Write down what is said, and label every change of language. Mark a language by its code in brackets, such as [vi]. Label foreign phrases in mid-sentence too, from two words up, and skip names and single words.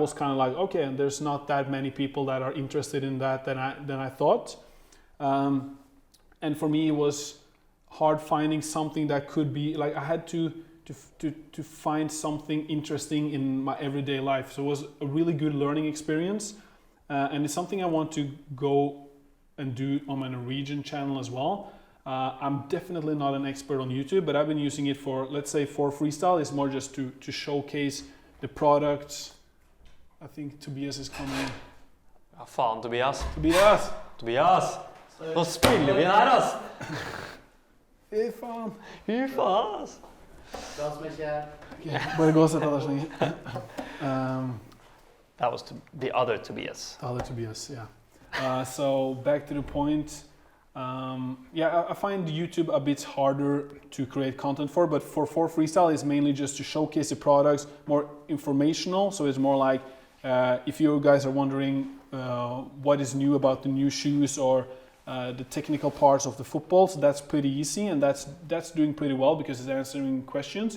[en] was kind of like, okay, and there's not that many people that are interested in that than I thought, and for me it was hard finding something that could be like, I had to find something interesting in my everyday life, so it was a really good learning experience, and it's something I want to go and do on my Norwegian channel as well. I'm definitely not an expert on YouTube, but I've been using it for, let's say, for freestyle. It's more just to showcase the products. I think Tobias is coming in. [no] Ja, fan Tobias. Tobias! [sv] Då spiller vi här alltså. [no] Fy fan! Fy fan! De som ikke... Okay, bare gå og sett deg så lenge. [en] That was the other Tobias. The other Tobias, yeah. So back to the point, I find YouTube a bit harder to create content for, but for freestyle it's mainly just to showcase the products, more informational, so it's more like if you guys are wondering what is new about the new shoes or the technical parts of the footballs, that's pretty easy, and that's doing pretty well because it's answering questions.